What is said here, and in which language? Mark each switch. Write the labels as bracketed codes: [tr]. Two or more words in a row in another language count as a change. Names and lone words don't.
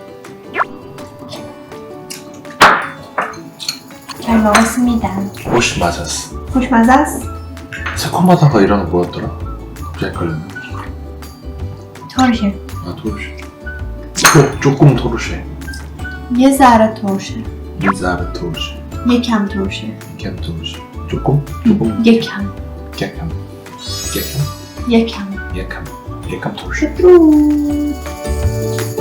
[ko] 잘 먹었습니다. 혹시 맞았어. 혹시 맞았어? 새콤하다가 이런 거 뭐였더라? 갑자기 헷갈렸네. 토르쉐. 아, 토르쉐. 조금 토르쉐. [fa] یه ذره ترشه. 미자르 토르쉐. یکم ترشه. کم ترشه. [ko] 조금? 조금? [fa] یکم. 깨캄. 깨캄? یکم. یکم. یکم ترشه. 뚜